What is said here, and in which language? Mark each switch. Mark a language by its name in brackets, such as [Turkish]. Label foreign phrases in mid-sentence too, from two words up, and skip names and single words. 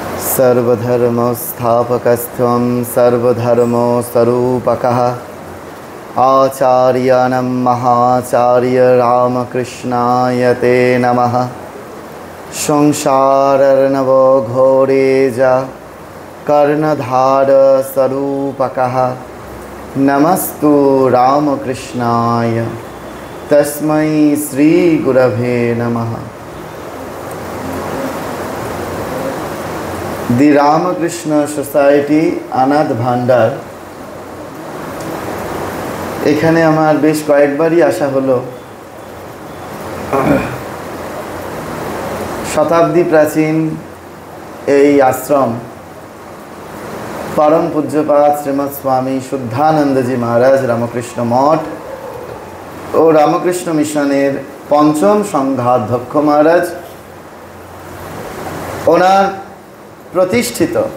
[Sanskrit] सर्वधर्मस्थापकस्त्वं सर्वधर्मस्वरूपकः आचार्याणां महाचार्य रामकृष्णाय ते नमः। संसारार्णवो घोरे च कर्णधारस्वरूपकः नमस्तु रामकृष्णाय तस्मै श्रीगुरवे नमः। [Bangla] দি রামকৃষ্ণ সোসাইটি অনাথ ভান্ডার, এখানে আমার বেশ কয়েকবারই আসা হলো। শতাব্দী প্রাচীন এই আশ্রম পরম পূজ্যপাদ শ্রীমৎ স্বামী শুদ্ধানন্দজি মহারাজ রামকৃষ্ণ মঠ ও রামকৃষ্ণ মিশনের পঞ্চম সংঘাধ্যক্ষ মহারাজ ওনার প্রতিষ্ঠিত।